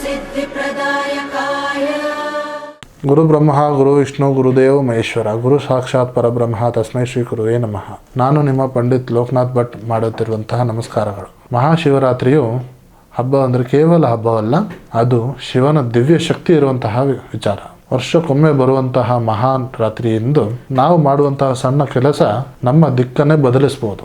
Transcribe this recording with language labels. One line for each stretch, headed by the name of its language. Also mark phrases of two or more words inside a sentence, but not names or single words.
Sanskrit: सिद्धिप्रदायकाय ಗುರು ಬ್ರಹ್ಮ ಗುರು ವಿಷ್ಣು ಗುರುದೇವ ಮಹೇಶ್ವರ ಗುರು ಸಾಕ್ಷಾತ್ ಪರಬ್ರಹ್ಮ ತಸ್ಮೈ ಶ್ರೀ ಗುರುವೇ ನಮಃ.
Kannada: ನಾನು ನಿಮ್ಮ ಪಂಡಿತ್ ಲೋಕನಾಥ್ ಭಟ್ ಮಾಡುತ್ತಿರುವಂತಹ ನಮಸ್ಕಾರಗಳು. ಮಹಾಶಿವರಾತ್ರಿಯು ಹಬ್ಬ ಅಂದರೆ ಕೇವಲ ಹಬ್ಬವಲ್ಲ, ಅದು ಶಿವನ ದಿವ್ಯ ಶಕ್ತಿ ಇರುವಂತಹ ವಿಚಾರ. ವರ್ಷಕ್ಕೊಮ್ಮೆ ಬರುವಂತಹ ಮಹಾನ್ ರಾತ್ರಿಯಿಂದ ನಾವು ಮಾಡುವಂತಹ ಸಣ್ಣ ಕೆಲಸ ನಮ್ಮ ದಿಕ್ಕನ್ನೇ ಬದಲಿಸಬಹುದು.